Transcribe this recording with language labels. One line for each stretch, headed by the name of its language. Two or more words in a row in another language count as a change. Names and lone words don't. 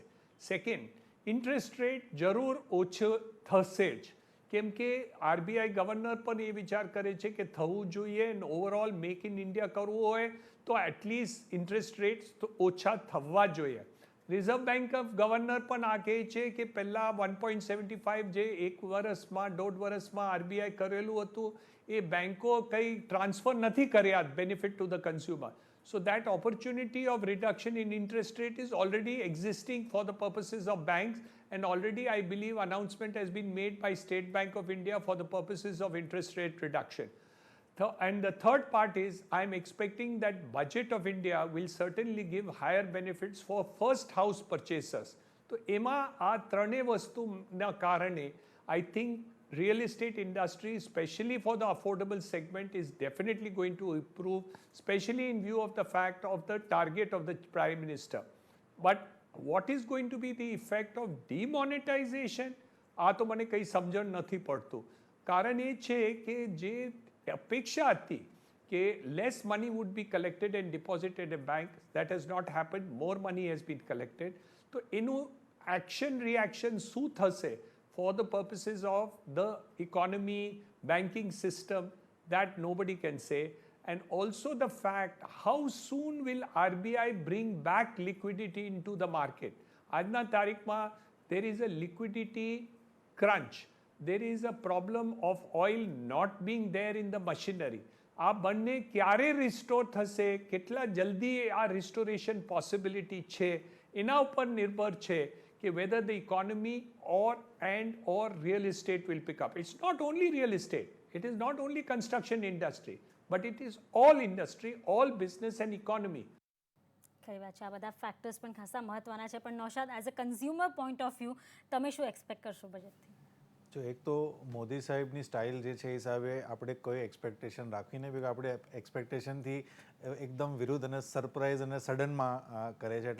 Gujarati: સેકન્ડ,
English: interest rate
Gujarati: જરૂર ઓછો થશે જ, કેમ કે આરબીઆઈ ગવર્નર પણ એ વિચાર કરે છે કે થવું જોઈએ, અને ઓવરઓલ મેક ઇન ઇન્ડિયા કરવું હોય તો એટલીસ્ટ
English: interest rates
Gujarati: તો ઓછા થવા જોઈએ. રિઝર્વ બેંક ઓફ ગવર્નર પણ આ કહે છે કે પહેલાં 1.75 જે એક વર્ષમાં 1.5 વર્ષમાં આરબીઆઈ કરેલું હતું એ બેન્કો કંઈ ટ્રાન્સફર નથી કર્યા
English: benefit to the consumer. So that opportunity of reduction in interest rate is already existing for the purposes of banks, and already I believe announcement has been made by State Bank of India for the purposes of interest rate reduction. And the third part is I am expecting that budget of India will certainly give higher benefits for first house purchasers.
Gujarati: તો એમાં આ ત્રણેય વસ્તુના કારણે
English: I think real estate industry, especially for the affordable segment, is definitely going to improve, especially in view of the fact of the target of the Prime Minister. But what is going to be the effect of demonetization?
Gujarati: આ તો મને કંઈ સમજણ નથી પડતું. કારણ એ છે કે જે અપેક્ષા હતી કે
English: less money would be collected and deposited in bank, that has not happened. More money has been collected.
Gujarati: તો એનું
English: action reaction
Gujarati: શું થશે
English: for the purposes of the economy, banking system, that nobody can say. And also the fact, how soon will RBI bring back liquidity into the market?
Gujarati: આજના તારીખમાં
English: there is a liquidity crunch. There is a problem of oil not being there in the machinery.
Gujarati: આ બંને ક્યારે રિસ્ટોર થશે, કેટલા જલ્દી આ રિસ્ટોરેશન પોસિબિલિટી છે, એના ઉપર નિર્ભર છે કે
English: whether the economy or real estate will pick up. It's not only real estate, it is not only construction industry, but it is all industry, all business and economy.
Gujarati: ખરી વાત છે, આ બધા ફેક્ટર્સ પણ ખાસા મહત્વના છે. પણ નૌશાદ,
English: as a consumer point of view
Gujarati: તમે શું એક્સપેક્ટ કરશો બજેટથી? જો એક તો મોદી સાહેબની સ્ટાઇલ જે છે એ હિસાબે આપણે કોઈ એક્સપેક્ટેશન રાખવી નહીં, કે આપણે એક્સપેક્ટેશનથી એકદમ વિરુદ્ધ અને સરપ્રાઇઝ અને સડનમાં કરે છે.